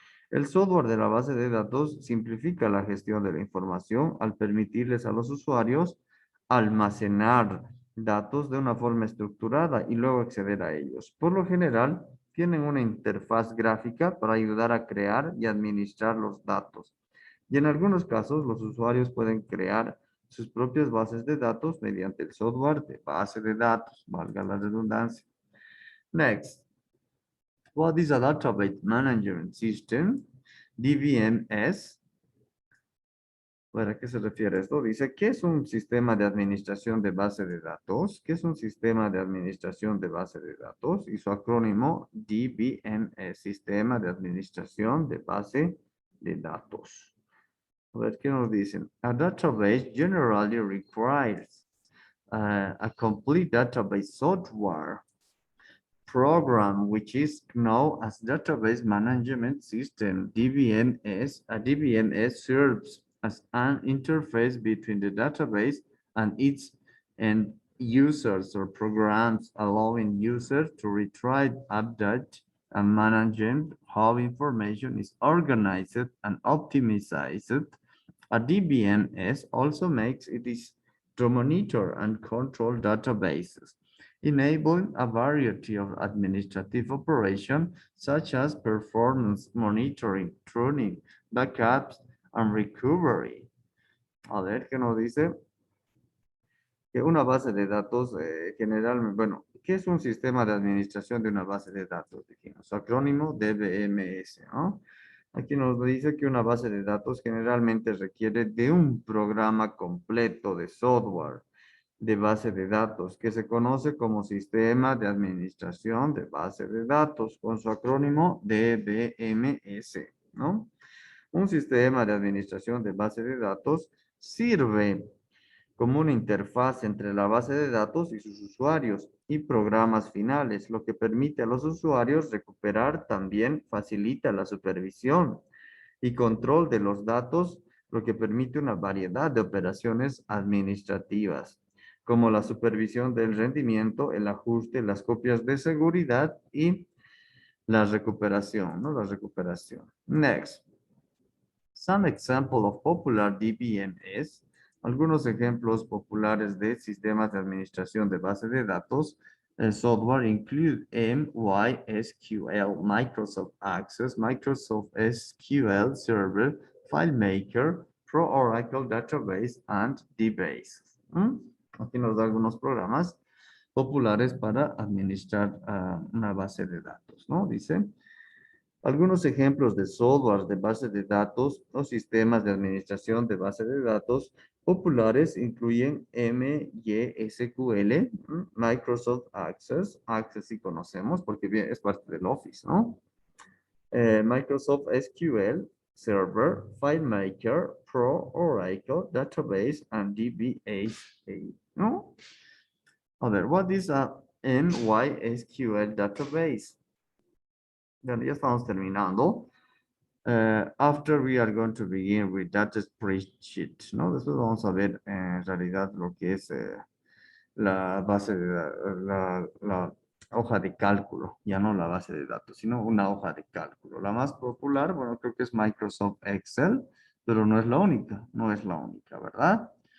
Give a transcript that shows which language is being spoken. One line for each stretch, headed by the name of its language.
Spanish: El software de la base de datos simplifica la gestión de la información al permitirles a los usuarios almacenar datos de una forma estructurada y luego acceder a ellos. Por lo general, tienen una interfaz gráfica para ayudar a crear y administrar los datos. Y en algunos casos, los usuarios pueden crear sus propias bases de datos mediante el software de base de datos, valga la redundancia.
English: Next, what is a database management system? DBMS.
Spanish: ¿Para qué se refiere esto? Dice, ¿qué es un sistema de administración de base de datos? ¿Qué es un sistema de administración de base de datos? Y su acrónimo DBMS, Sistema de Administración de Base de Datos. A ver, ¿qué nos dicen?
English: A database generally requires a complete database software program, which is known as Database Management System, DBMS. A DBMS serves as an interface between the database and its end users or programs, allowing users to retrieve, update, and manage how information is organized and optimized. A DBMS also makes it is to monitor and control databases, enabling a variety of administrative operations such as performance monitoring, tuning, backups, and recovery.
Spanish: A ver, ¿qué nos dice? Que una base de datos generalmente, bueno, ¿qué es un sistema de administración de una base de datos? Dijimos, su acrónimo DBMS, ¿no? Aquí nos dice que una base de datos generalmente requiere de un programa completo de software de base de datos que se conoce como sistema de administración de base de datos con su acrónimo DBMS, ¿no? Un sistema de administración de base de datos sirve como una interfaz entre la base de datos y sus usuarios y programas finales, lo que permite a los usuarios recuperar también facilita la supervisión y control de los datos, lo que permite una variedad de operaciones administrativas, como la supervisión del rendimiento, el ajuste, las copias de seguridad y la recuperación, ¿no? La recuperación.
English: Next. Some example of popular DBMS.
Spanish: Algunos ejemplos populares de sistemas de administración de base de datos.
English: Software include MySQL, Microsoft Access, Microsoft SQL Server, FileMaker, Pro Oracle Database, and DBase.
Spanish: Aquí nos da algunos programas populares para administrar una base de datos, ¿no? Dice. Algunos ejemplos de software de base de datos o sistemas de administración de base de datos populares incluyen MySQL, Microsoft Access, Access sí conocemos porque es parte del Office, ¿no? Microsoft SQL Server, FileMaker, Pro Oracle Database, and DBA, ¿no? A ver,
English: what is a
Spanish: MySQL database. Bueno, ya estamos terminando.
English: After we are going to begin with that spreadsheet, ¿no?
Spanish: Después vamos a ver en realidad lo que es la base de la hoja de cálculo, ya no la base de datos, sino una hoja de cálculo. La más popular, bueno, creo que es Microsoft Excel, pero no es la única, no es la única, ¿verdad?